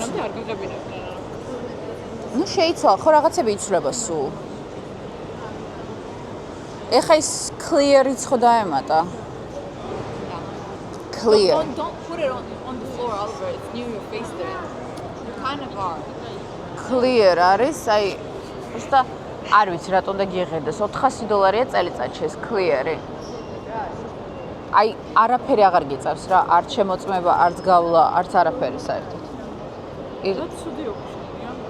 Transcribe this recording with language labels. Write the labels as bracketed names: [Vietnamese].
[Georgian] მანამდე არ გაგებინებდნენ. ნუ შეიცვალა, ხო რაღაცები იცვლება სულ. ეხა ის clear-იც ხო დაემატა. [English] Clear. Don't put it on the floor, Oliver. It's near your face there. You kind of are. [Georgian] Clear არის, აი, უბრალოდ არ ვიცი რატომ და გიღედეს. $400 წელიწადში ეს clear-ი. აი, არაფერი აღარ გიწევს რა, არც შემოწმება, არც გავლა, არც არაფერი საერთოდ. რა ცუდი ოპშენია.